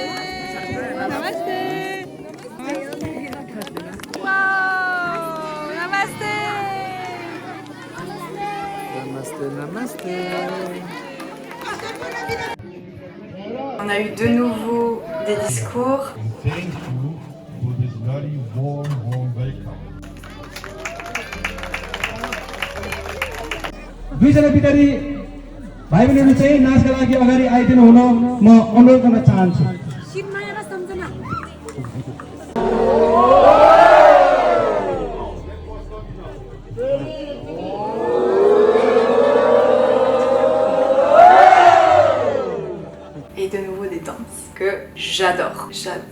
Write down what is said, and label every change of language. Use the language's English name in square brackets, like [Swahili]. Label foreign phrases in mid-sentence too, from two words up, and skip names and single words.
[Nepali] Namasté. Wow. Namasté. Namasté. [French] On a eu de nouveau des discours. [English] Thank you for this very warm welcome. [Nepali] दुईजना बिदारी भाइ बहिनीहरु चाहिँ नाचका लागि अगाडि आइदिनु हुन म अनुरोध गर्न चाहन्छु। [French] Et de nouveau des danses que j'adore.